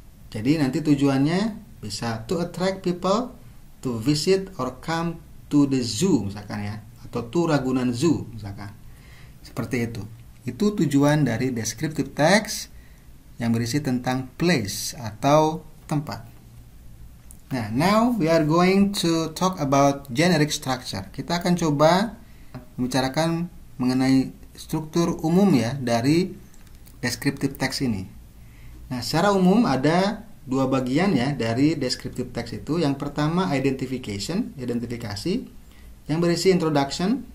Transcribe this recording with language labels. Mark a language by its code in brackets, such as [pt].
[id] Jadi nanti tujuannya bisa [en] to attract people to visit or come to the zoo [id] misalkan ya, atau [en] to Ragunan Zoo [id] misalkan. Seperti itu. Itu tujuan dari descriptive text yang berisi tentang place atau tempat. [en] Nah, now we are going to talk about generic structure. [id] Kita akan coba membicarakan mengenai struktur umum ya dari descriptive text ini. Nah, secara umum ada dua bagian ya dari descriptive text itu. Yang pertama identification, identifikasi, yang berisi introduction.